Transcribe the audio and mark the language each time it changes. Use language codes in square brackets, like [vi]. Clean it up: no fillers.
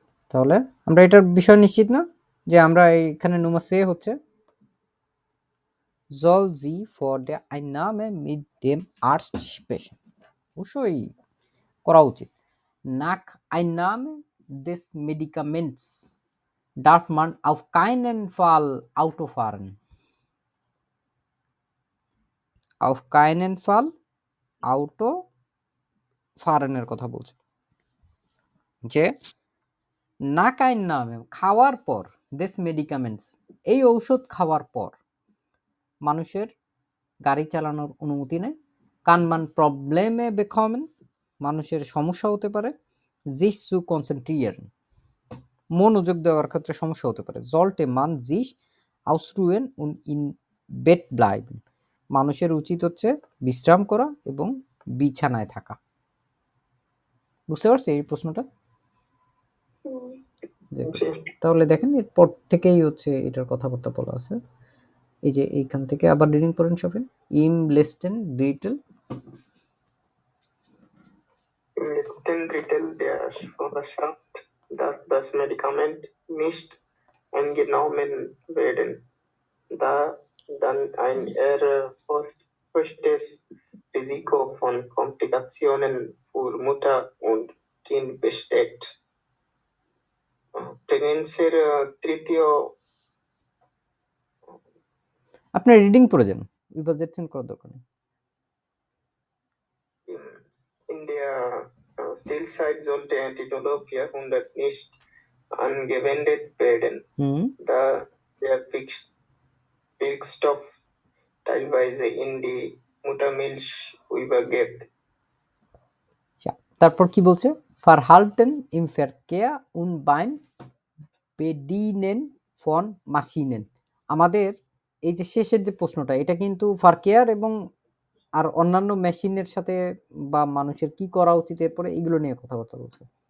[bn] তাহলে আমরা এটার বিষয় নিশ্চিত না যে আমরা এখানে [de] Nummer C [bn] হচ্ছে [de] soll sie vor der Einnahme mit dem Arzt sprechen। [bn] অবশ্যই করা উচিত। [de] Nach Einnahme des Medikaments darf man auf keinen Fall Auto fahren। auf keinen Fall Auto fahren [bn] এর কথা বলছে যে [de] nach Einnahme [bn] খাওয়ার পর [de] des Medikaments [bn] এই ঔষধ খাওয়ার পর মানুষের গাড়ি চালানোর অনুমতি নেই। [de] kann man Probleme bekommen [bn] মানুষের সমস্যা হতে পারে। [de] sich zu konzentrieren [bn] মনোযোগ দেওয়ার ক্ষেত্রে সমস্যা হতে পারে। [de] sollte man sich ausruhen und in Bett bleiben [bn] মানুষের উচিত হচ্ছে বিশ্রাম করা এবং বিছানায় থাকা। বুঝতে পারছি এই প্রশ্নটা? তাহলে দেখেন এরপর থেকেই হচ্ছে এটার কথাবার্তা বলা আছে। এই যে এইখান থেকে আবার রিডিং পড়েন সবাই। [de] im letzten Drittel Im letzten Drittel der Schwangerschaft darf das Medikament nicht eingenommen werden, da dann ein erhöhtes Risiko von Komplikationen für Mutter und Kind besteht। [bn] প্রেগনেন্সির তৃতীয় আপনি রিডিং পড়ে যান, übersetzen করার দরকার নেই। [de] In der Stillzeit sollte Antidolor 400 nicht angewendet werden, da der Wirkstoff teilweise in die Muttermilch übergeht। [bn] তারপর কি বলছে? [de] Verhalten im Verkehr und beim Bedienen von Maschinen [bn] আমাদের এই যে শেষের যে প্রশ্নটা এটা কিন্তু ফারকেয়ার এবং আর অন্যান্য মেশিনের সাথে বা মানুষের কি করা উচিত এরপরে এগুলো নিয়ে কথাবার্তা বলছে।